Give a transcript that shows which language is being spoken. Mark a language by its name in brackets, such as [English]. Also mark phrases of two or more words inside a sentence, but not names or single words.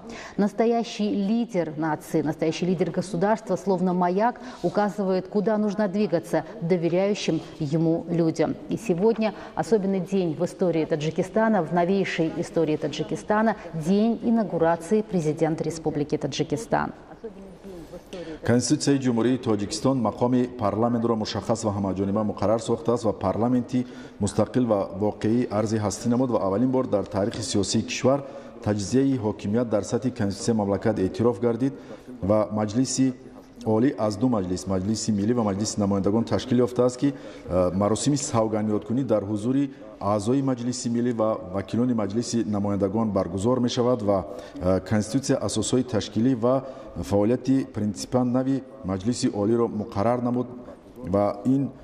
[Russian] Настоящий лидер нации, настоящий лидер государства, словно маяк, указывает, куда нужно двигаться доверяющим ему людям. И сегодня особенный день в истории Таджикистана, в новейшей истории Таджикистана, день инаугурации президента Республики Таджикистан. [Tajik] Конституцияи Ҷумҳурии Тоҷикистон мақоми парламентро мушаххас ва ҳамаҷониба муқаррар сохтааст ва парламенти мустақил ва воқеӣ арзи ҳастӣ намуд ва аввалин бор дар таърихи сиёсии кишвар таҷзияи ҳокимият дар сатҳи конституцияи мамлакат эътироф гардид ва маҷлиси олӣ аз ду маҷлис, маҷлиси миллӣ ва маҷлиси намояндагон ташкил ёфтааст, ки маросими савганёткунӣ дар ҳузури аъзои маҷлиси миллӣ ва вакилони маҷлиси намояндагон баргузор мешавад ва конституция асосҳои ташкилӣ ва фаъолияти принсипан нави маҷлиси олиро муқаррар намуд ва ин